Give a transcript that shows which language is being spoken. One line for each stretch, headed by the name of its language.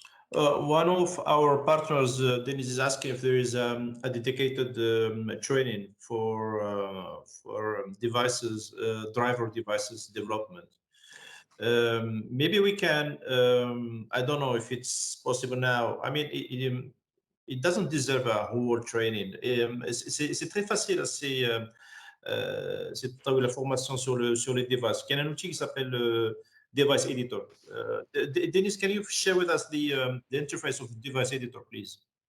English: One of our partners, Dennis, is asking if there is a dedicated training for devices, driver devices development. Maybe we can. I don't know if it's possible now. I mean, it doesn't deserve a whole training.
French: C'est très facile, c'est la formation sur les devices. Il y a un outil qui s'appelle Device Editor.
English: Dennis, can you share with us the interface of the Device Editor, please?